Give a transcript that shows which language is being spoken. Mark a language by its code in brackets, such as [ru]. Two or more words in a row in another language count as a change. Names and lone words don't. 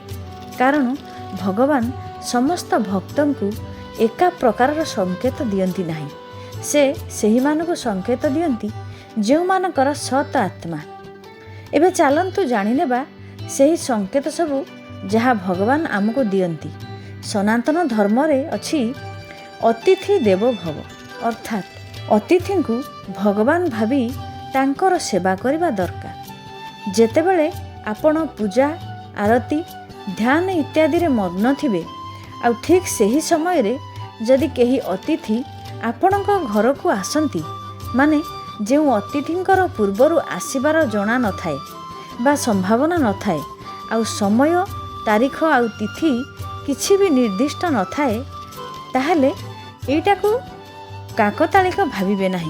[or] କାରଣ ଭଗବାନ ସମସ୍ତ ଭକ୍ତଙ୍କୁ ଏକା ପ୍ରକାରର ସଙ୍କେତ ଦିଅନ୍ତି ନାହିଁ। ସେ ସେହି ମାନକୁ ସଙ୍କେତ ଦିଅନ୍ତି ଜେଉ ମାନକର ସତ ଆତ୍ମା। ଏବେ ଚାଲନ୍ତୁ ଜାଣି ନେବା ସେହି ସଙ୍କେତ ସବୁ ଜହା ଭଗବାନ ଆମକୋ ଦିଅନ୍ତି। ସନାତନ ଧର୍ମ ରେ ଅଛି [sa] अतिथि देवो भव, [or] ଅର୍ଥାତ ଅତିଥି କୋ ଭଗବାନ ଭାବୀ ତାଙ୍କର ସେବା କରିବା ଦରକାର। ଜେତେବେଳେ ଆପଣ ପୂଜା, ଆରତୀ, ଧ୍ୟାନ ଇତ୍ୟାଦି ରେ ମଗ୍ନ ଥିବେ ଆ ଠିକ ସହୀ ସମୟ ରେ ଜଦି କେହି ଅତିଥି ଆପଣକ ଘର କୋ ଆସନ୍ତି, ମାନେ ଜୋ ଅତିଥିଙ୍କର ପୂର୍ବରୁ ଆସୀବାର ଜନା ନ ଥାଏ ବା ସମ୍ଭାବନା ନ ଥାଏ ଆ ସମୟ, ତାରୀଖ ଆ ତିଥି କିଛି ଭୀ ନିର୍ଦ୍ଦିଷ୍ଟ ନ ଥାଏ, ତାହଲେ ଏଟାକୂ କାକତାଳିକ ଭାବିବେ ନାହିଁ।